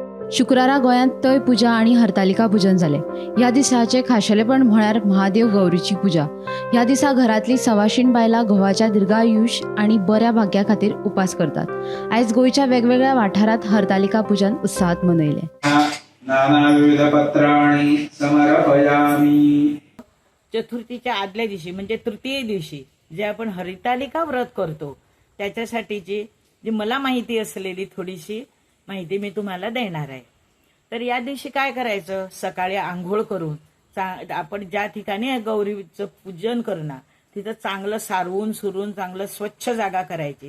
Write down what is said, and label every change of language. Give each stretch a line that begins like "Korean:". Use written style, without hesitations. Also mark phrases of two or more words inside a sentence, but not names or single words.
Konkani: शुक्रारा गोंयांत तय पुजा आणि हरतालिका पूजन जाले। ह्या दिसाचे खाशेलेपण म्हळ्यार महादेव गौरीची पूजा। ह्या दिसा घरातली सवाशीण बायलां घोवाच्या दीर्घायुष आणि बऱ्या भाग्या खातीर उपास करतात। आयज गोंयच्या वेगवेगळ्या वाठारांत हरतालिका पूजन उत्साहात मनयले।
Sanskrit: नानाविध पत्राणि समर्पयामि।
Marathi: चतुर्थीच्या आदल्या दिवशी म्हणजे तृतीय दिवशी जे आपण हरितालिका व्रत करतो त्याच्यासाठीची जी मला माहिती असलेली थोडीशी माहिती मी तुम्हाला देणार आहे। तर या दिवशी काय करायचं, सकाळी आंघोळ करून आपण ज्या ठिकाणी गौरीचं पूजन करणार तिथं चांगलं सारवून सुरून चांगलं स्वच्छ जागा करायची।